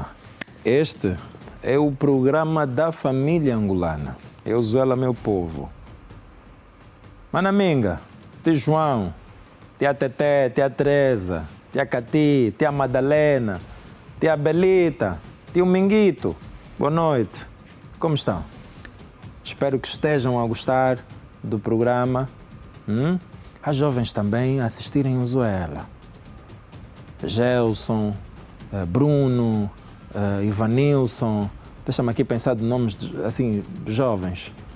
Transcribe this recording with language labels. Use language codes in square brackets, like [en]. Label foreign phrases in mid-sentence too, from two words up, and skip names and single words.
[pt] Este é o programa da família angolana. Eu, Zuela, meu povo. Manaminga, tia João, tia Teté, tia Teresa, tia Cati, tia Madalena, tia Belita, tio Minguito. Boa noite. Como estão? Espero que estejam a gostar do programa. As jovens também assistirem o Zuela. Gelson, Bruno, Ivanilson, deixa-me aqui pensar de nomes assim, jovens.